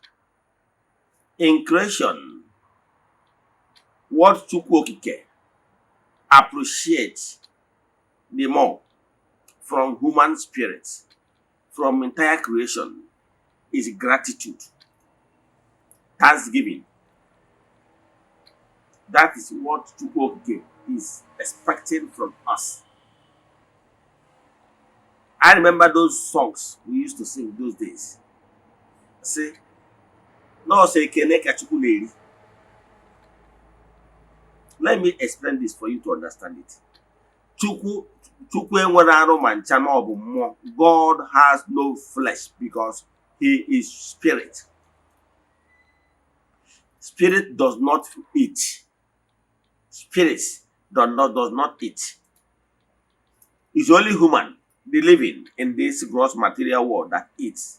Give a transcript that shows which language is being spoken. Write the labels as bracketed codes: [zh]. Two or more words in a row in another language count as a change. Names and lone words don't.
[en] In creation, what Chukwu Okike appreciates the more from human spirits, from entire creation, is gratitude, thanksgiving. That is what Chukwu Okike is expecting from us. I remember those songs we used to sing those days. [ig] See, no say kene ka Chukwu na-eri. [en] Let me explain this for you to understand it. [ig] Chukwu enwere arụ ma ncha na ọ bụ mmụọ. [en] God has no flesh because he is spirit. Spirit does not eat. Spirit does not eat. It's only human, the living in this gross material world that eats.